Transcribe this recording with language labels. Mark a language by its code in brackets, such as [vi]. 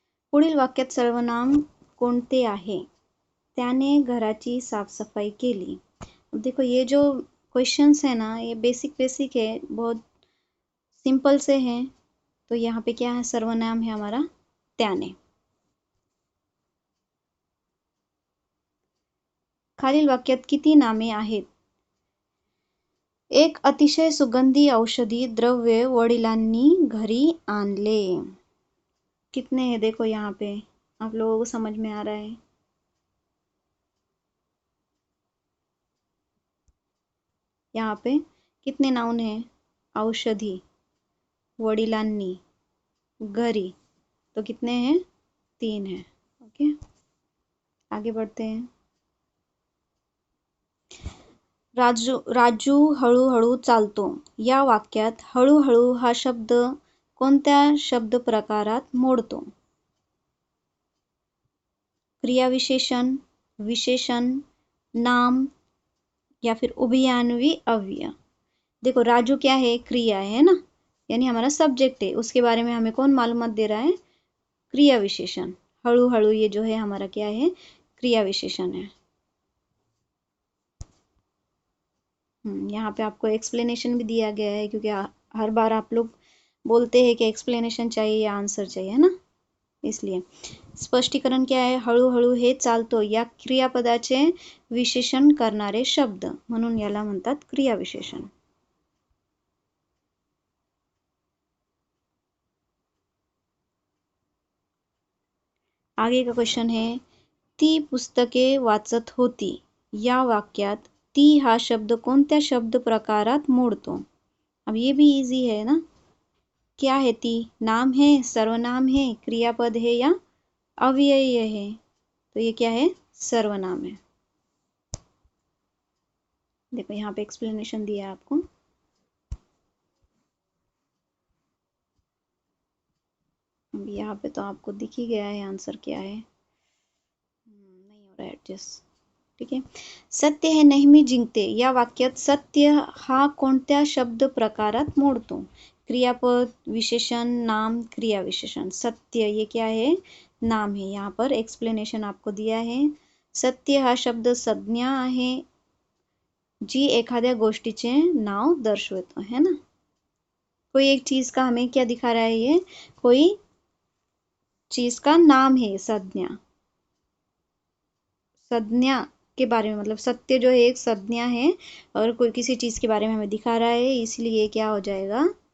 [mr] पुढील वाक्यात सर्वनाम कोणते आहे? त्याने घराची साफसफाई केली। [hi] अब देखो ये जो क्वेश्चंस है ना, ये बेसिक है, बहुत सिंपल से हैं। तो यहाँ पे क्या है? सर्वनाम है हमारा त्याने। [mr] खालील वाक्यात किती नामे आहेत? एक अतिशय सुगंधी औषधी द्रव्य वडिलांनी घरी आणले। [hi] कितने हैं? देखो यहाँ पे आप लोगों को समझ में आ रहा है? यहाँ पे कितने नाउन हैं? औषधी, वडिलांनी, घरी, तो कितने हैं? 3 हैं। ओके, आगे बढ़ते हैं। [mr] राजू हळूहळू चालतो. या वाक्यात हळूहळू हा शब्द कोणत्या शब्द प्रकारात मोडतो? [hi] क्रियाविशेषण, विशेषण, नाम या फिर उभयान्वी अव्यय। देखो राजू क्या है? क्रिया है ना, यानी हमारा सब्जेक्ट है, उसके बारे में हमें कौन मालूमात दे रहा है? क्रिया विशेषण। हळू हळू ये जो है हमारा क्या है? क्रिया विशेषण है। यहाँ पे आपको एक्सप्लेनेशन भी दिया गया है, क्योंकि हर बार आप लोग बोलते हैं कि एक्सप्लेनेशन चाहिए या आंसर चाहिए, है ना, इसलिए स्पष्टीकरण क्या आहे? [mr] हळूहळू हे चालतो या क्रियापदाचे विशेषण करणारे शब्द, म्हणून याला म्हणतात क्रियाविशेषण। [hi] आगे का क्वेश्चन है, [mr] ती पुस्तके वाचत होती। या वाक्यात ती हा शब्द कोणत्या शब्द प्रकारात मोडतो? [hi] अब ये भी इजी है ना, क्या है ती? नाम है, सर्वनाम है, क्रियापद है या अव्यय है? तो ये क्या है? सर्वनाम है। देखो यहाँ पे एक्सप्लेनेशन दिया है आपको। अब यहाँ पे तो आपको दिख ही गया है आंसर क्या है। नहीं हो रहा है एडजस्ट, ठीक है। [mr] सत्य हे नेहमी जिंकते। या वाक्यात सत्य हा कोणत्या शब्द प्रकारात मोडतो? [hi] क्रियापद, विशेषण, नाम, क्रियाविशेषण। सत्य ये क्या है? नाम है। यहाँ पर एक्सप्लेनेशन आपको दिया है। [mr] सत्य हा शब्द संज्ञा आहे जी एखाद्या गोष्टीचे नाव दर्शवतो, [hi] है ना। कोई एक चीज का हमें क्या दिखा रहा है? ये कोई चीज का नाम है, संज्ञा। संज्ञा के बारे में, मतलब सत्य जो है एक संज्ञा है और कोई किसी चीज के बारे में हमें दिखा रहा है, इसलिए क्या हो जाएगा?